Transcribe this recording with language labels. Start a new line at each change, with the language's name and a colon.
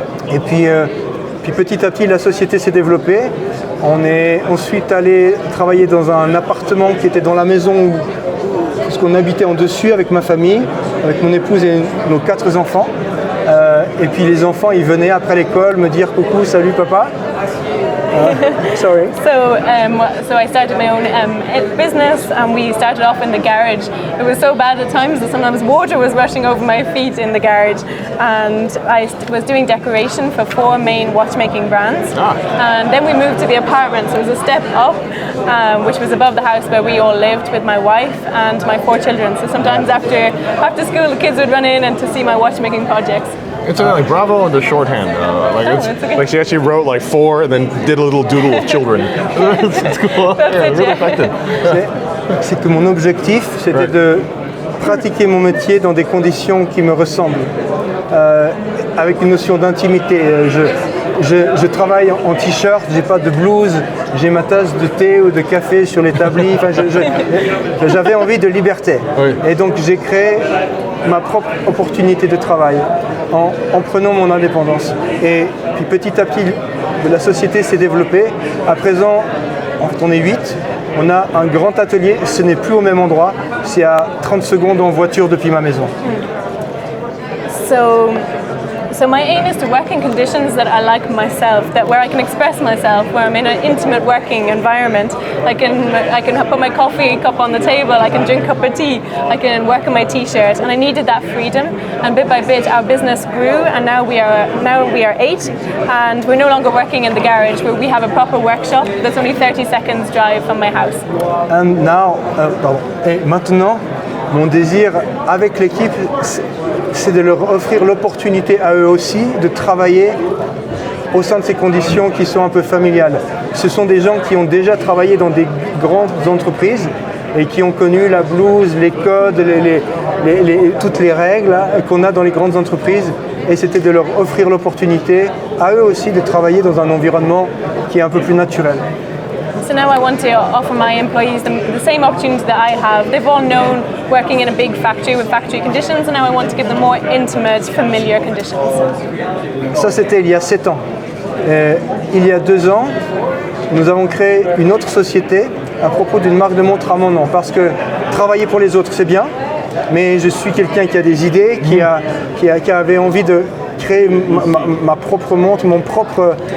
French: Et puis petit à petit, la société s'est développée. On est ensuite allé travailler dans un appartement qui était dans la maison parce qu'on habitait en dessus avec ma famille, avec mon épouse et nos 4 enfants. Et puis les enfants, ils venaient après l'école me dire coucou, salut papa.
English: Sorry. So I started my own business and we started off in the garage. It was so bad at times that sometimes water was rushing over my feet in the garage, and I was doing decoration for 4 main watchmaking brands. And then we moved to the apartment, so it was a step up, which was above the house where we all lived with my wife and my 4 children. So sometimes after school the kids would run in and to see my watchmaking projects. It's like bravo on the shorthand. It's okay. Like she actually wrote like 4 and then did a little doodle of children. It's cool. Really effective.
French: C'est que mon objectif, c'était de pratiquer mon métier dans des conditions qui me ressemblent, avec une notion d'intimité. Je travaille en t-shirt, j'ai pas de blouse, j'ai ma tasse de thé ou de café sur l'établi. Enfin, j'avais envie de liberté. Oui. Et donc j'ai créé ma propre opportunité de travail en prenant mon indépendance. Et puis petit à petit, la société s'est développée. À présent, on est 8. On a un grand atelier, ce n'est plus au même endroit, c'est à 30 secondes en voiture depuis ma maison.
English: So my aim is to work in conditions that I like myself, where I can express myself, where I'm in an intimate working environment. I can put my coffee cup on the table, I can drink a cup of tea, I can work in my t-shirt, and I needed that freedom. And bit by bit, our business grew, and now we are 8, and we're no longer working in the garage, where we have a proper workshop that's only 30 seconds drive from my house. And now,
French: et maintenant, mon désir avec l'équipe, c'est de leur offrir l'opportunité à eux aussi de travailler au sein de ces conditions qui sont un peu familiales. ce sont des gens qui ont déjà travaillé dans des grandes entreprises et qui ont connu la blouse, les codes, toutes les règles qu'on a dans les grandes entreprises. Et c'était de leur offrir l'opportunité à eux aussi de travailler dans un environnement qui est un peu plus naturel.
English: So now I want to offer my employees the same opportunity that I have. They've all known working in a big factory with factory conditions, and now I want to give them more intimate, familiar conditions.
French: Ça, c'était il y a 7 ans. Il y a 2 ans, nous avons créé une autre société à propos d'une marque de montre à mon nom. Parce que travailler pour les autres, c'est bien, mais je suis quelqu'un qui a des idées, qui avait envie de créer ma propre montre, mon propre...